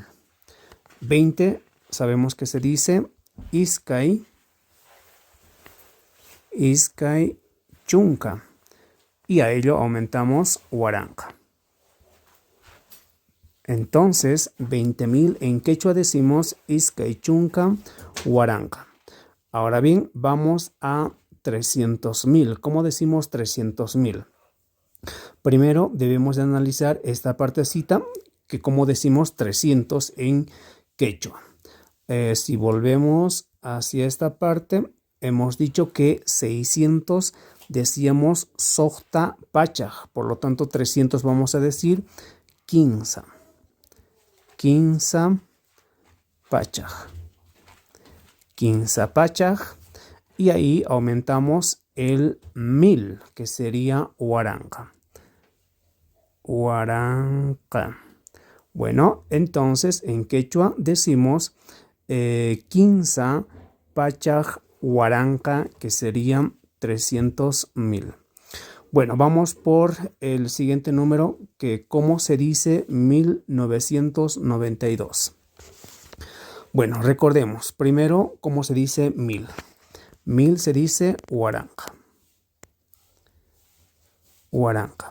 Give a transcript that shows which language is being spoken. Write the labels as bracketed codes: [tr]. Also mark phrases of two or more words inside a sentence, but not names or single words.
[es] 20 sabemos que se dice [qu] iskay chunca. [es] Y a ello aumentamos huaranca. Entonces, 20.000 en quechua decimos [qu] iskay chunca huaranca. [es] Ahora bien, vamos a 300.000. ¿Cómo decimos 300.000? Primero debemos de analizar esta partecita, que como decimos 300 en quechua. Si volvemos hacia esta parte, hemos dicho que 600 decíamos [qu] sojta pachaj. [es] Por lo tanto, 300 vamos a decir 15. 15 pachaj. 15 pachaj. Y ahí aumentamos el 1000, que sería huaranca. Huaranca. Bueno, entonces en quechua decimos 15 [qu] pachaj huaranca, [es] que serían 300.000. Bueno, vamos por el siguiente número, que ¿cómo se dice 1992? Bueno, recordemos primero cómo se dice 1000. 1000 se dice huaranca. Huaranca.